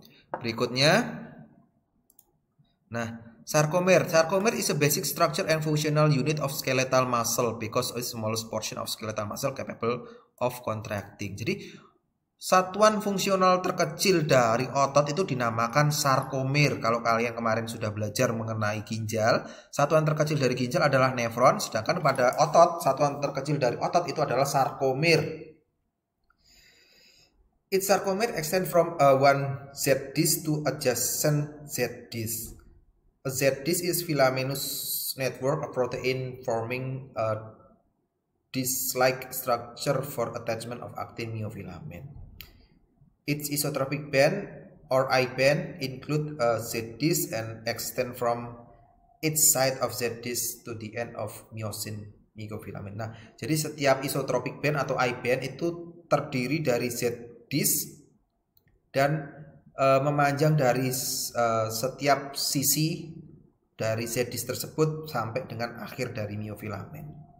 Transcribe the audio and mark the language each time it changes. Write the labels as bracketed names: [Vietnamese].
[Indonesian] Berikutnya, nah, [English] sarcomer is a basic structure and functional unit of skeletal muscle because it's the smallest portion of skeletal muscle capable of contracting. [Indonesian] Jadi Satuan fungsional terkecil dari otot itu dinamakan sarkomer. Kalau kalian kemarin sudah belajar mengenai ginjal, satuan terkecil dari ginjal adalah nefron, sedangkan pada otot, satuan terkecil dari otot itu adalah sarkomer. [English] Its sarcomer extend from one Z disc to adjacent Z disc. A Z disc is filamentous network of protein forming a disc-like structure for attachment of actin myofilament. Its isotropic band or I band include a Z disc and extend from its side of Z disc to the end of myosin myofilament. [Indonesian] Nah, jadi setiap isotropic band atau I band itu terdiri dari Z disc dan memanjang dari setiap sisi dari Z disc tersebut sampai dengan akhir dari myofilament.